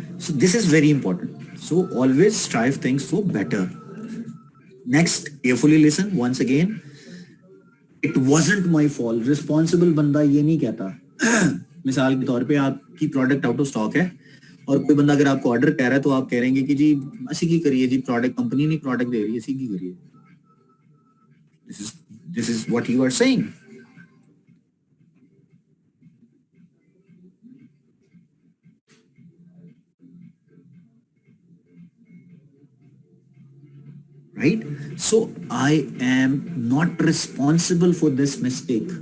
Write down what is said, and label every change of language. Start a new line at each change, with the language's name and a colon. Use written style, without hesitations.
English: So this is very important. So always strive things for better. Next, carefully listen once again. It wasn't my fault.
Urdu: Responsible بندہ یہ نہیں کہتا. مثال کے طور پہ آپ کی پروڈکٹ آؤٹ آف اسٹاک ہے اور کوئی بندہ اگر آپ کو آرڈر کہہ رہا ہے تو آپ کہہ رہے ہیں کہ جی
Punjabi: اسی کی کریے,
Urdu: جی پروڈکٹ کمپنی نہیں پروڈکٹ دے رہی ہے, اسی کی کریے.
English: This is what you are saying. Right? So I am not responsible for this mistake.